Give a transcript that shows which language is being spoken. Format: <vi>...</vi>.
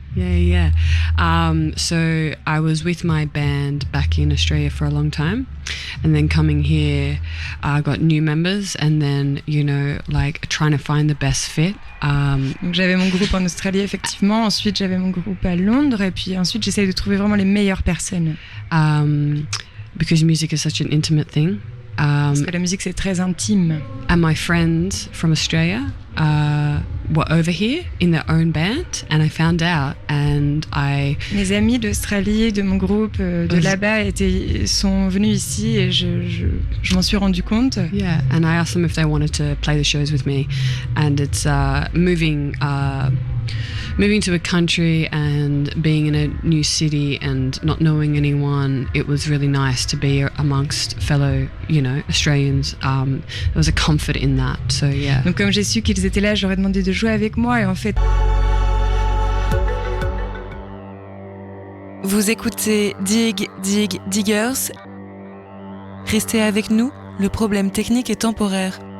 <en>Yeah. So I was with my band back in Australia for a long time, and then coming here, I got new members, and then like trying to find the best fit.</en> <fr>Donc j'avais mon groupe en Australie effectivement, ensuite j'avais mon groupe à Londres, et puis ensuite j'essayais de trouver vraiment les meilleures personnes.</fr> <en>Because music is such an intimate thing.</en> <fr>Parce que la musique c'est très intime.</fr> <en>And my friends from Australia were over here in their own band, and I found out, and</en> <fr>Mes amis d'Australie, de mon groupe, de là-bas sont venus ici et je m'en suis rendu compte.</fr> <en>Yeah, and I asked them if they wanted to play the shows with me, and it's moving to a country and being in a new city and not knowing anyone. It was really nice to be amongst fellow, Australians. There was a comfort in that. So yeah.</en> <fr>Donc comme j'ai su qu'ils étaient là, j'aurais demandé de jouer avec moi, et en fait. Vous écoutez Diggers. Restez avec nous, le problème technique est temporaire.</fr>